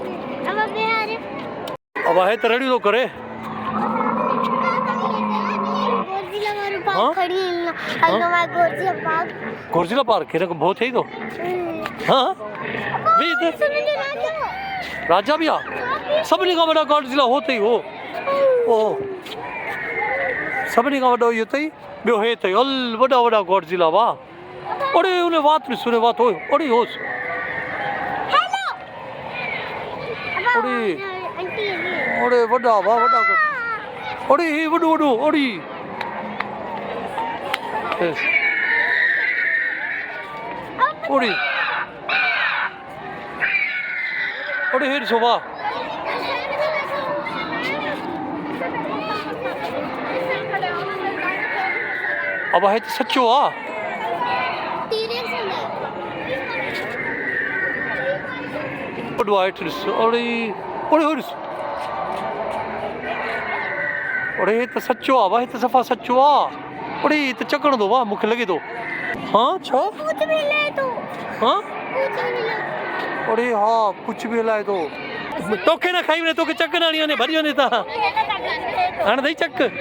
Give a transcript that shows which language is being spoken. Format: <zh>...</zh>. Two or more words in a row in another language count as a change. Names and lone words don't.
<sd>अब आहे त रेडी थो करे गोजिला पार्क हिन खां भउ थिए थो हा राजा बि आहे सभिनी खां वॾा गोजिला हो अथई हो ओ सभिनी खां वॾो इहो अथई ॿियो हे अथई हल वॾा गोजिला वाह अरे उन वात ॾिस उन वात हो अरे होसि अरे अरे वॾा वाह वॾा अरे हे वॾो अरे अरे अरे हे ॾिसो वाह अब आहे त सचो आहे वॾो आहे ॾिस अरे अरे हो ॾिस अरे हे त सचो आहे वाह हे त सफ़ा सचो आहे अरे हे त चकणंदो वाह मूंखे लॻे थो हाँ छा हाँ अरे हा कुझु बि हलाए थो तोखे न खाई वञे तोखे चक न हणी वञे भॼी वञे तव्हां हाणे अथई चक</sd>